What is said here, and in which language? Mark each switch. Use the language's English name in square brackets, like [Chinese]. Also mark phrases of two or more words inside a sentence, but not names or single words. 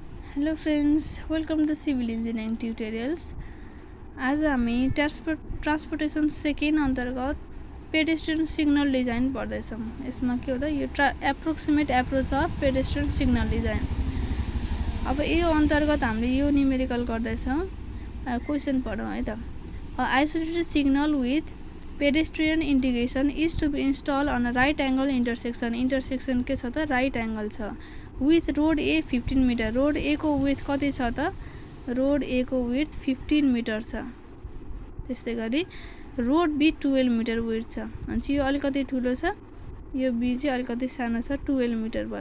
[English] Hello friends, welcome to civil engineering tutorials. [Nepali] आज हामी [English] transportation second [Nepali] अन्तर्गत [English] pedestrian signal design [Nepali] पढ्दैछौँ। यसमा के हो त यो [English] approximate approach of pedestrian signal design. [Nepali] अब यो अन्तर्गत हामीले यो न्युमेरिकल गर्दैछौँ। क्वेसन पढौँ है त। [English] Isolated signal with pedestrian integration is to be installed on a right angle intersection. [Nepali] इंटरसेक्शन के छ त [English] right angle [Nepali] छ [English] width road A 15 meter. [Nepali] रोड ए को विथ कति छ त? रोड ए को विथ 15 मिटर छ। त्यस्तै गरी रोड बी 12 मिटर विथ छ। भनेपछि यो अलिकति ठुलो छ, यो बी चाहिँ अलिकति सानो छ, 12 मिटर भयो।